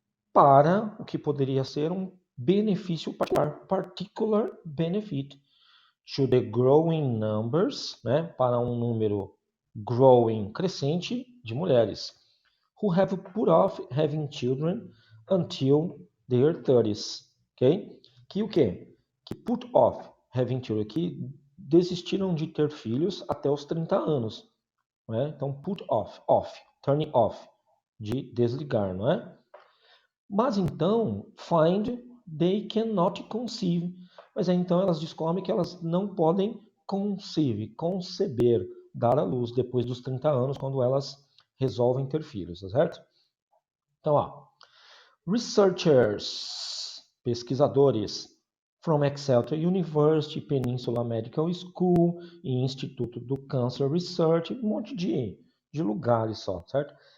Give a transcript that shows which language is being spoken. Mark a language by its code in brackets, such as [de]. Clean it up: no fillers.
[pt] Para o que poderia ser um benefício particular [en] benefit to the growing numbers, [pt] né, para um número growing, crescente, de mulheres [en] who have put off having children until their 30s, [pt] ok? Que o quê? Que [en] put off having children, [pt] que desistiram de ter filhos até os 30 anos, né? Então, put off, turn off, de desligar, não é? Mas então, [en] find they cannot conceive. [pt] Mas aí, então elas descobrem que elas não podem conceber, dar à luz depois dos 30 anos, quando elas resolvem ter filhos, tá certo? Então, ó, researchers, pesquisadores, from Exeter University, Peninsula Medical School e Instituto do Cancer Research, um monte de lugares só, certo?